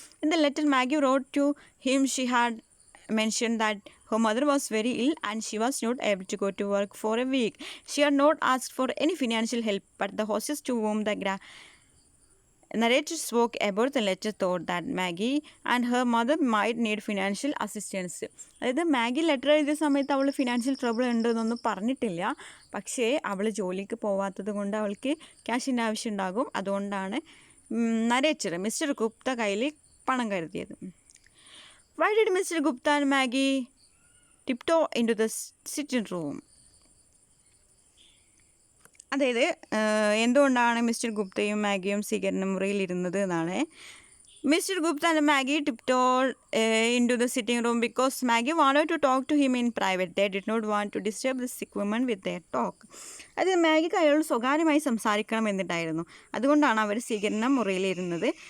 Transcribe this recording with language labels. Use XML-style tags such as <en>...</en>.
<en>In the letter Maggie wrote to him she had mentioned that her mother was very ill and she was not able to go to work for a week. She had not asked for any financial help, but the hostess to whom the narrator spoke about the letter thought that Maggie and her mother might need financial assistance.</en> <ml>അതായത് Maggi letter എഴുതിയ സമയത്ത് അവൾ financial trouble ഉണ്ടെന്നൊന്നും പറഞ്ഞിട്ടില്ല, പക്ഷേ അവൾ ജോലിക്ക് പോവാത്തത് കൊണ്ട് അവൾക്ക് ക്യാഷിൻ്റെ ആവശ്യം ഉണ്ടാകും, അതുകൊണ്ടാണ് നരേറ്റർ മിസ്റ്റർ ഗുപ്ത കയ്യിൽ പണം കരുതിയത്.</ml> <en>Why did Mr. Gupta and Maggie tiptoe into the sitting room?</en> <ml>അതായത് എന്തുകൊണ്ടാണ് മിസ്റ്റർ ഗുപ്തയും മാഗിയും സ്വീകരണ മുറിയിൽ ഇരുന്നത് എന്നാണ്.</ml> <en>Mister Gupta and Maggie tiptoed into the sitting room because Maggie wanted to talk to him in private. They did not want to disturb the sick woman with their talk.</en> <ml>അത് മാഗിക്ക് അയാളോട് സ്വകാര്യമായി സംസാരിക്കണം എന്നിട്ടായിരുന്നു, അതുകൊണ്ടാണ് അവർ സ്വീകരണ മുറിയിലിരുന്നത്.</ml>